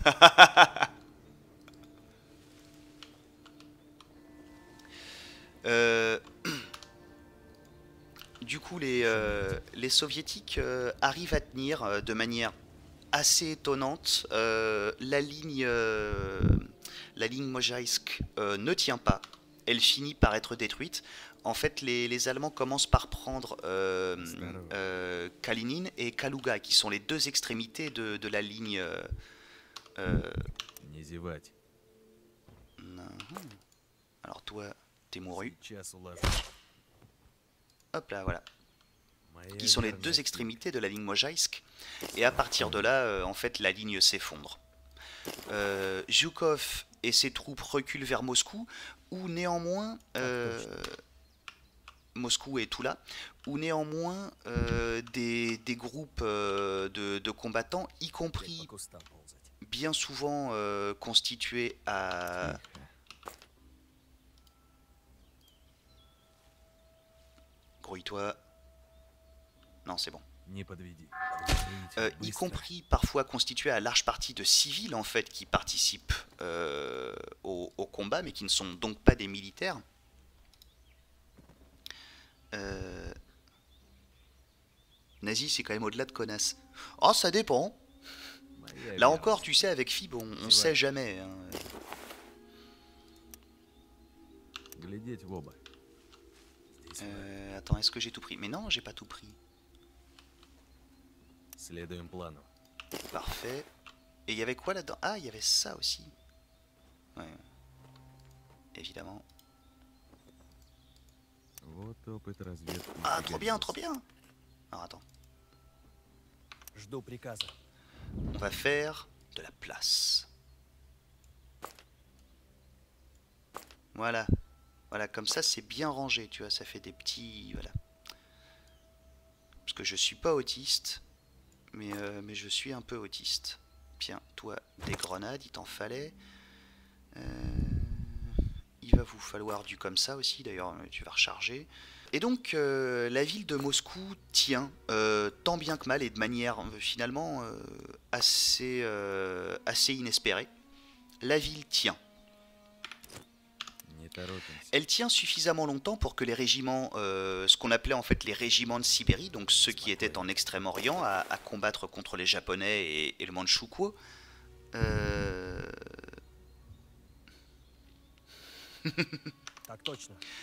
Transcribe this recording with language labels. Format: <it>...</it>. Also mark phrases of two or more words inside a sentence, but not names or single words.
<fr>Du coup, les soviétiques arrivent à tenir de manière assez étonnante. La ligne Mojaisk ne tient pas. Elle finit par être détruite. En fait, les Allemands commencent par prendre Kalinin et Kaluga, qui sont les deux extrémités de la ligne.</fr> <ru>Не зевать.</ru> <fr>Alors toi, t'es mouru.</fr> <ru>Сейчас уложу.</ru> <fr>Hop là, voilà.</fr> <ru>Моя</ru> <fr>Qui sont les</fr> <ru>верная</ru> <fr>deux</fr> <ru>Кира.</ru> <fr>extrémités de la ligne Mojaisk. Et à partir de là, en fait, la ligne s'effondre. Zhukov et ses troupes reculent vers Moscou, où néanmoins... Moscou et Toula, où néanmoins des groupes de combattants, y compris</fr> <ru>По кустам ползать.</ru> <fr>bien souvent constitués à... Grouille-toi. Non, c'est bon.</fr> <ru>Не подведи.</ru> <fr>Y compris parfois constitués à large partie de civils en fait qui participent au combat, mais qui ne sont donc pas des militaires. Nazi, c'est quand même au-delà de connasse. Oh, ça dépend.</fr> <ru>Моя</ru> <fr>Là</fr> <ru>верная.</ru> <fr>encore, tu sais, avec Fib, on sait jamais. Hein.</fr> <ru>Глядеть в оба.</ru> <fr>Attends, est-ce que j'ai tout pris? Mais non, j'ai pas tout pris.</fr> <ru>Следуем плану.</ru> <fr>Parfait. Et il y avait quoi là-dedans? Ah, il y avait ça aussi. Ouais. Évidemment.</fr> <ru>Вот опыт разведки.</ru> <fr>Ah, trop bien, trop bien. Alors attends.</fr> <ru>Жду приказа.</ru> <fr>On va faire de la place. Voilà. Voilà, comme ça c'est bien rangé, tu vois, ça fait des petits... Voilà. Parce que je suis pas autiste, mais je suis un peu autiste. Tiens, toi, des grenades, il t'en fallait. Il va vous falloir du comme ça aussi, d'ailleurs, tu vas recharger. Et donc, la ville de Moscou tient, tant bien que mal, et de manière finalement assez inespérée. La ville tient.</fr> <ru>Не торопимся.</ru> <fr>Elle tient suffisamment longtemps pour que les régiments, ce qu'on appelait en fait les régiments de Sibérie, donc ceux qui étaient en Extrême-Orient à combattre contre les Japonais et le Mandchoukuo,</fr> <ru>Так точно.</ru>